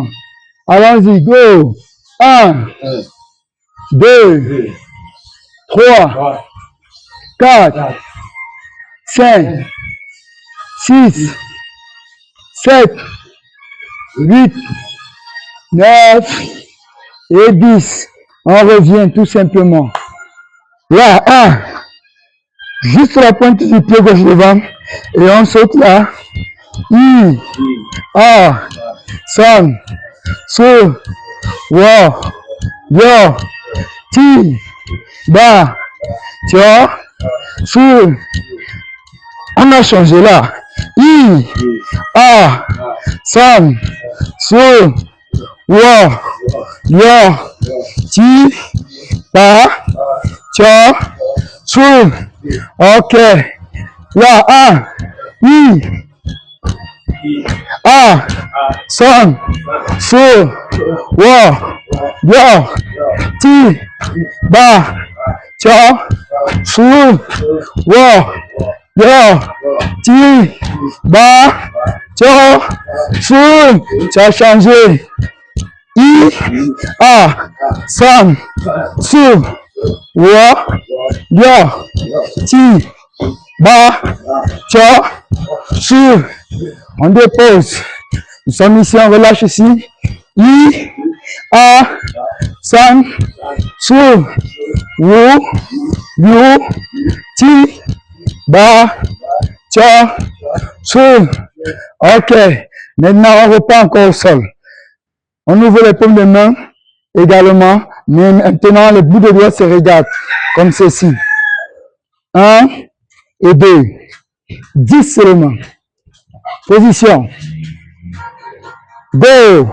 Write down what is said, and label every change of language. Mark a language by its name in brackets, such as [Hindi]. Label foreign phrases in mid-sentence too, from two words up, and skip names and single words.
[French] Allons-y, go. 1, 2, 3, 4, 5, 6, 7, 8, 9 et 10. On revient tout simplement. Là, 1. Juste la pointe du pied gauche devant. Et on saute là. I, a, san, su, wu, liu, ti, ba, tio, su. On a changé là. I, a, san, su, wu, liu, ti, ba, tio, su. Ok. Là, 1. I, a, san, su, wu, liu, ti, ba, tio, su, wu, liu, ti, ba, tio, su. Tu as changé. I, a, san, su, wu, liu, ti, ba, tio, su. On dépose. Nous sommes ici, on relâche ici. I, a, san, su, wu, liu, ti, ba, tio, su. Ok. Maintenant, on repart encore au sol. On ouvre les paumes de main également. Mais maintenant, les bouts de doigts se regardent comme ceci. 1 et 2. 10 seulement. Position. Go.